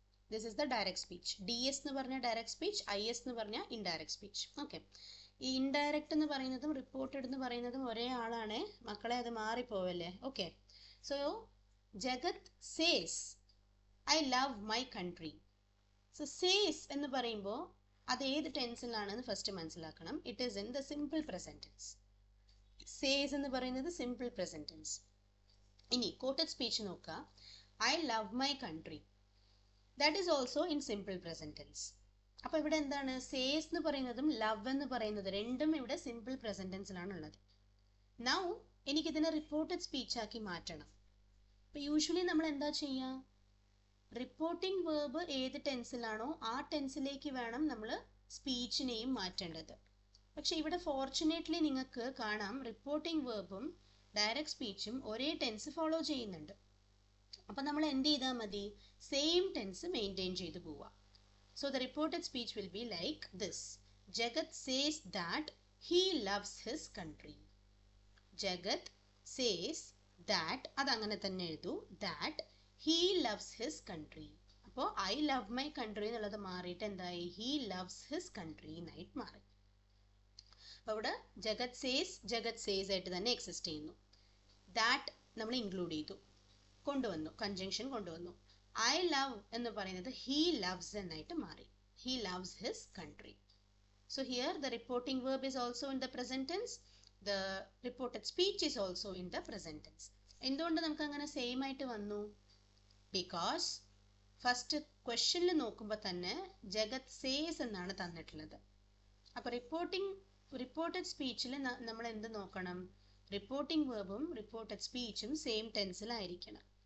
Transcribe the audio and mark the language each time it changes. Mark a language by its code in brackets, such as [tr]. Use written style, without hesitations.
[en] This is the direct speech. DS [ml] എന്ന് പറഞ്ഞാൽ [en] direct speech, IS എന്ന് പറഞ്ഞാൽ indirect speech. [ml] ഓക്കെ, ഈ ഇൻഡയറക്റ്റ് എന്ന് പറയുന്നതും റിപ്പോർട്ടഡ് എന്ന് പറയുന്നതും ഒരേ ആളാണ് മക്കളെ, അത് മാറിപ്പോവല്ലേ. Okay, [en] So Jagat says I love my country. [ml] So says എന്ന് പറയുമ്പോൾ അത് ഏത് ടെൻസിലാണെന്ന് ഫസ്റ്റ് മനസ്സിലാക്കണം. [en] It is in the simple present tense. Says [ml] എന്ന് പറയുന്നത് [en] Simple present tense. [ml] ഇനി കോട്ടഡ് സ്പീച്ച് നോക്കുക. [en] I love my country. That is also in simple present tense. [ml] അപ്പോൾ ഇവിടെ എന്താണ്, സേസ് എന്ന് പറയുന്നതും ലവ് എന്ന് പറയുന്നത് രണ്ടും ഇവിടെ സിമ്പിൾ പ്രസന്റ് ടെൻസിലാണ് ഉള്ളത്. നൗ എനിക്കിതിനെ റിപ്പോർട്ടഡ് സ്പീച്ച് ആക്കി മാറ്റണം. അപ്പോൾ യൂഷ്വലി നമ്മൾ എന്താ ചെയ്യുക, റിപ്പോർട്ടിംഗ് വേർബ് ഏത് ടെൻസിലാണോ ആ ടെൻസിലേക്ക് വേണം നമ്മൾ സ്പീച്ചിനെയും മാറ്റേണ്ടത്. പക്ഷെ ഇവിടെ ഫോർച്ചുനേറ്റ്ലി നിങ്ങൾക്ക് കാണാം റിപ്പോർട്ടിംഗ് വേർബും ഡയറക്റ്റ് സ്പീച്ചും ഒരേ ടെൻസ് ഫോളോ ചെയ്യുന്നുണ്ട്. അപ്പം നമ്മൾ എന്ത് ചെയ്താൽ മതി, സെയിം ടെൻസ് മെയിൻറ്റെയിൻ ചെയ്ത് പോവുക. [en] So the reported speech will be like this. Jagat says that he loves his country. Jagat says that, [ml] അതങ്ങനെ തന്നെ എഴുതൂ, [en] that he loves his country. [ml] അപ്പോൾ [en] I love my country [ml] എന്നുള്ളത് മാറിയിട്ട് എന്തായി, [en] he loves his country [ml] എന്നായിട്ട് മാറി. അപ്പോൾ ഇവിടെ ജഗത് says ആയിട്ട് തന്നെ എക്സിസ്റ്റ് ചെയ്യുന്നു. that നമ്മൾ ഇൻക്ലൂഡ് ചെയ്തു, കൊണ്ടുവന്നു, കൺജങ്ഷൻ കൊണ്ടുവന്നു. [en] I love [ml] എന്ന് പറയുന്നത് [en] he loves [ml] എന്നായിട്ട് മാറി. [en] He loves his country. So here the reporting verb is also in the present tense. The reported speech is also in the present tense. [ml] എന്തുകൊണ്ട് നമുക്ക് അങ്ങനെ സെയിം ആയിട്ട് വന്നു? ബിക്കോസ് ഫസ്റ്റ് ക്വസ്റ്റ്യനിൽ നോക്കുമ്പോൾ തന്നെ ജഗത് സേസ് എന്നാണ് തന്നിട്ടുള്ളത്. അപ്പോൾ റിപ്പോർട്ടഡ് സ്പീച്ചിൽ നമ്മൾ എന്ത് നോക്കണം, റിപ്പോർട്ടിംഗ് വേർബും റിപ്പോർട്ടഡ് സ്പീച്ചും സെയിം ടെൻസിലായിരിക്കണം.